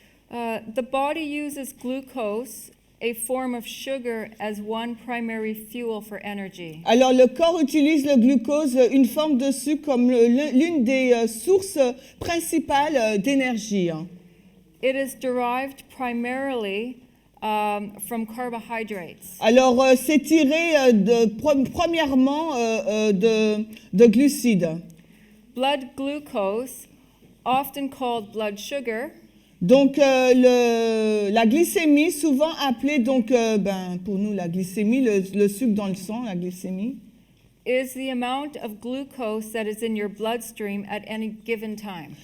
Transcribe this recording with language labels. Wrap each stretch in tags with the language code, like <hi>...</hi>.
<en>The body uses glucose, a form of sugar, as one primary fuel for energy.</en> <fr>Alors, le corps utilise le glucose, une forme de sucre, comme l'une des sources principales d'énergie.</fr> <en>It is derived primarily from carbohydrates.</en> <fr>Alors, c'est tiré premièrement de glucides.</fr> <en>Blood glucose, often called blood sugar,</en> <fr>Donc, la glycémie, souvent appelée, donc, pour nous, la glycémie, le sucre dans le sang, la glycémie,</fr> <en>is the amount of glucose that is in your bloodstream at any given time.</en>